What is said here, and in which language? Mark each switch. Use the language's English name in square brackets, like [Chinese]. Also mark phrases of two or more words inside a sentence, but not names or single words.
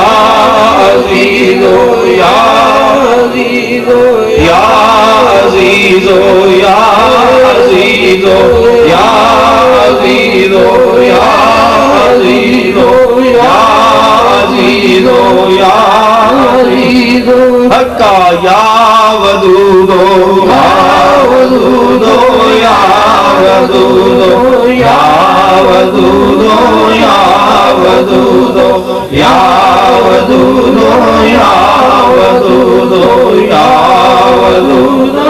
[Arabic] عزیزو یا عزیزو یا عزیزو یا عزیزو یا عزیزو یا عزیزو یا عزیزو یا عزیزو حقا یا ودودو یا ودودو یا ودودو یا ودودو یا ودودو یا ودودو یا ودودو یا ودودو